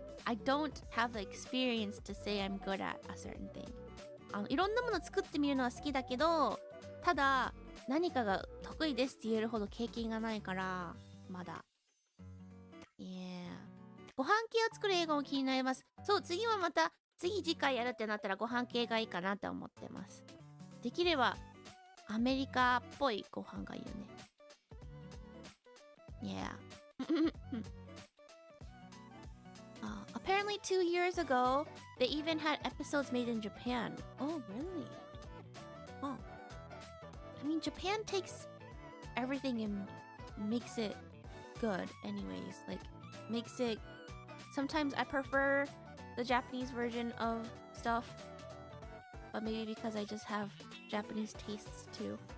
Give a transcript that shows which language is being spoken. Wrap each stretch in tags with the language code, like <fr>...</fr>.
<en>I don't have the experience to say I'm good at a certain thing.</en> <ja>いろんなもの作ってみるのは好きだけど、ただ何かが得意ですって言えるほど経験がないから、まだ。ご飯系を作る英語も気になります。そう、次回やるってなったらご飯系がいいかなって思ってます。できればアメリカっぽいご飯がいいよね。</ja> <en>Apparently 2 years ago, they even had episodes made in Japan. Oh, really? Oh. I mean, Japan takes everything and makes it good anyways. Like, makes it... Sometimes I prefer the Japanese version of stuff, but maybe because I just have Japanese tastes too.</en>